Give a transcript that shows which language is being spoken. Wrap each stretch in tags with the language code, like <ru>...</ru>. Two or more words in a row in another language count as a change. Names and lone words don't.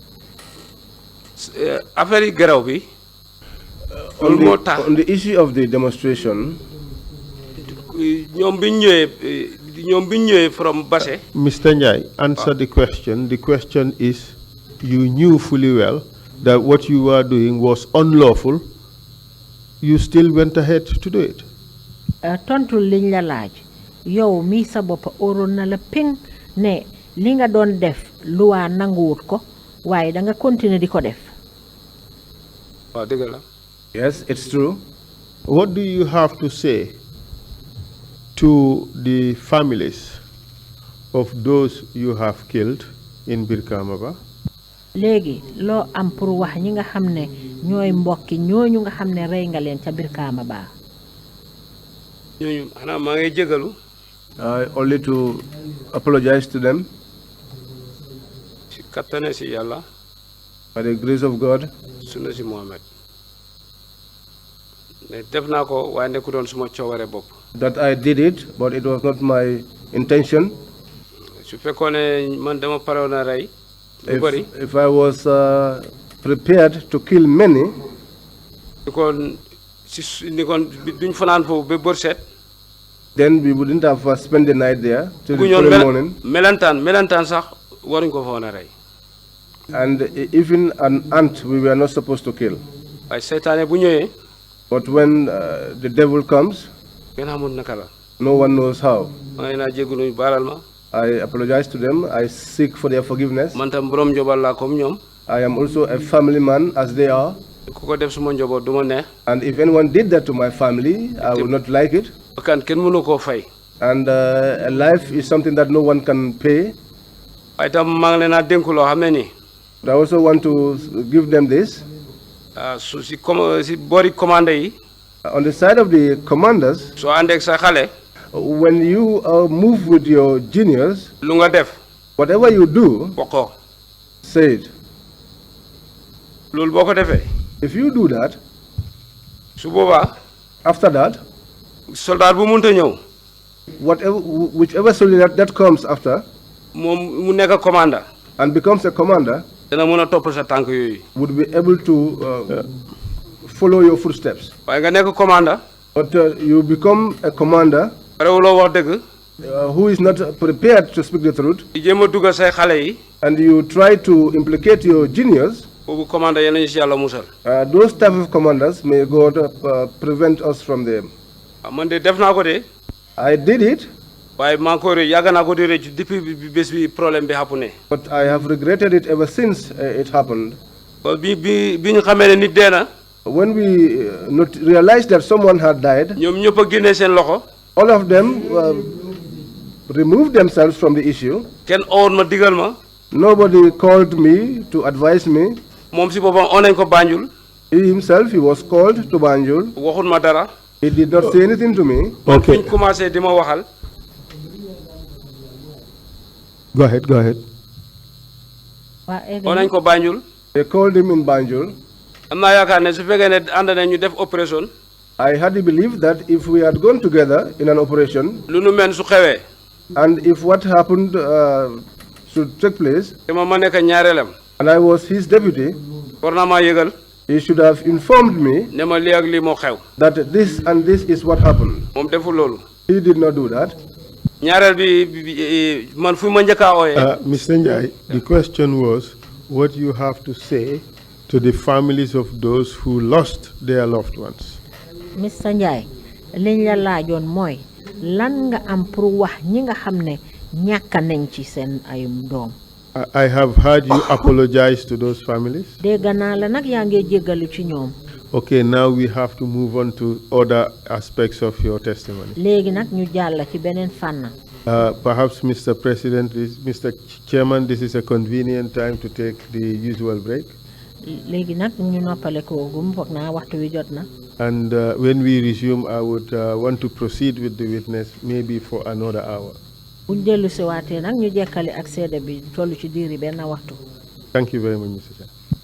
<wo>affaire yi garaw bi</wo> <en>On the issue of the demonstration,</en> <wo>ñoom biñ ñëwee from Basse.</wo> <en>Mr. Njie, answer the question. The question is, you knew fully well that what you were doing was unlawful. You still went ahead to do it.</en> <wo>tontu liñ la laaj yow mii sa bopp oroon na la ping ne li nga doon def luwaa nanguwut ko waaye da nga continuer di ko def. waaw dëgg la.</wo> <en>yes, it's true. What do you have to say to the families of those you have killed in Birkamaba?</en> <wo>léegi loo am pour wax ñi nga xam ne ñooy mbokki ñooñu nga xam ne rey nga leen ca Birkamaba. ñooñu xanaa maa ngi jégalu.</wo> <en>Only to apologize to them.</en> <wo>si kattane si yàlla.</wo> <en>By the grace of God.</en> <wo>sunna si Muhammad. ne def naa ko waaye nekkutoon suma cooware bopp.</wo> <en>That I did it, but it was not my intention.</en> <wo>su fekkoon ne man dama parewoon a rey.</wo> <en>If I was prepared to kill many,</en> <wo>duñ fanaan foofu ba bër set.</wo> <en>then we wouldn't have spent the night there till the following morning.</en> <wo>melentaan sax waruñ ko fa woon a rey.</wo> <en>And even an ant we were not supposed to kill.</en> <wo>waaye seytaane bu ñëwee.</wo> <en>But when the devil comes,</en> <wo>kenn xamul naka la.</wo> <en>no one knows how.</en> <wo>maa ngi naa jégalu baalal ma.</wo> <en>I apologize to them. I seek for their forgiveness.</en> <wo>man tam borom njóobal laa comme ñoom.</wo> <en>I am also a family man as they are.</en> <wo>ku ko def suma njóobal du ma neex.</wo> <en>And if anyone did that to my family, I would not like it.</en> <wo>bakkan kenn mënu koo fay.</wo> <en>And a life is something that no one can pay.</en> <wo>waaye tam maa ngi leen a dénku loo xam ne nii.</wo> <en>But I also want to give them this.</en> <wo>su si boori commandé yi.</wo> <en>On the side of the commanders,</en> <wo>soo àndeeg sa xale.</wo> <en>when you move with your juniors,</en> <wo>lu nga def.</wo> <en>whatever you do,</en> <wo>bokkoo.</wo> <en>say it.</en> <wo>loolu boo ko defee.</wo> <en>If you do that,</en> <wo>su boobaa.</wo> <en>after that,</en> <wo>soldat bu mënta ñëw.</wo> <en>whichever soldier that comes after,</en> <wo>moom mu nekk commander.</wo> <en>and becomes a commander,</en> <wo>dana mën a topp sa tànk yooyu.</wo> <en>would be able to follow your footsteps.</en> <wo>waaye nga nekk commander.</wo> <en>But you become a commander</en> <wo>parewuloo wax dëgg.</wo> <en>who is not prepared to speak the truth,</en> <wo>di jéem a dugal say xale yi.</wo> <en>and you try to implicate your juniors.</en> <wo>boobu commander yéen nañu si yàlla musal.</wo> <en>Those type of commanders, may God prevent us from them.</en> <wo>man de def naa ko de.</wo> <en>I did it.</en> <wo>waaye maa ngi ko yàgg naa ko di rëcc depuis bés bi problème bi xapu ne.</wo> <en>But I have regretted it ever since it happened.</en> <wo>bi ñu xamee ne nit dee na.</wo> <en>When we realized that someone had died,</en> <wo>ñoom ñëpp a génnee seen loxo.</wo> <en>all of them removed themselves from the issue.</en> <wo>kenn owoon ma digal ma.</wo> <en>Nobody called me to advise me.</en> <wo>moom si boppam oo nañ ko Banjul.</wo> <en>He himself, he was called to Banjul.</en> <wo>waxul ma dara.</wo> <en>He did not say anything to me. Okay.</en> <wo>ñu commencé di ma waxal.</wo> <en>Go ahead, go ahead.</en> <wo>oo nañ ko Banjul.</wo> <en>They called him in Banjul.</en> <wo>am naa yaakaar ne su fekkee ne ànd nañ ñu def opération.</wo> <en>I had the belief that if we had gone together in an operation,</en> <wo>lu nu mel su xewee.</wo> <en>and if what happened should take place,</en> <wo>te ma nekk ñaareelam.</wo> <en>and I was his deputy,</en> <wo>war naa maa yëgal.</wo> <en>he should have informed me</en> <wo>ne ma lii ak lii moo xew.</wo> <en>that this and this is what happened.</en> <wo>moom deful loolu.</wo> <en>He did not do that.</en> <wo>ñaareel bi man fu ma njëkk a ooyee.</wo> <en>Mr. Njie, the question was what you have to say to the families of those who lost their loved ones.</en> <wo>Mr. Njie liñ la laajoon mooy lan nga am pour wax ñi nga xam ne ñàkk nañ ci seen ay doom.</wo> <en>I have heard you apologize to those families.</en> <wo>dégg naa la nag yaa ngi jéggalu ci ñoom.</wo> <en>Okay, now we have to move on to other aspects of your testimony.</en> <wo>léegi nag ñu jàll ci beneen fànn.</wo> <en>Perhaps, Mr. President, Mr. Chairman, this is a convenient time to take the usual break.</en> <wo>léegi nag ñu noppale ko gum foog naa waxtu wi jot na.</wo> <en>And when we resume, I would want to proceed with the witness maybe for another hour.</en> <wo>buñ dellu si waatee nag ñu jekkale ak seede bi toll ci diiri benn waxtu.</wo> <en>Thank you very much, Mr. Chair.</en>